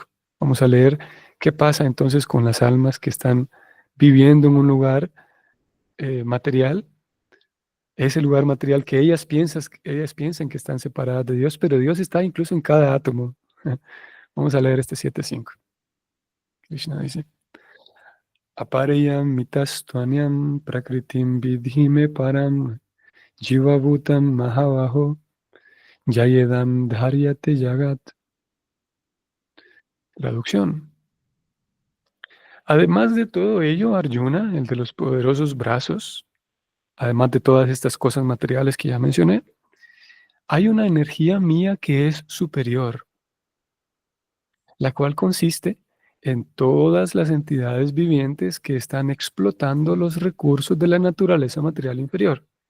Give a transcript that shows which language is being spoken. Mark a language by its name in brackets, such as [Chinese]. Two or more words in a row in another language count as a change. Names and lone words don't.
[Spanish] Vamos a leer qué pasa entonces con las almas que están viviendo en un lugar material, ese lugar material que ellas piensan que están separadas de Dios, pero Dios está incluso en cada átomo. Vamos a leer este 7.5. Krishna dice, [Sanskrit] Apareyam mitastvanyam prakritim vidhime param jivabhutam mahavaho yayedam dharyate jagat. [Spanish] Traducción. Además de todo ello, Arjuna, el de los poderosos brazos, además de todas estas cosas materiales que ya mencioné, hay una energía mía que es superior, la cual consiste en todas las entidades vivientes que están explotando los recursos de la naturaleza material inferior.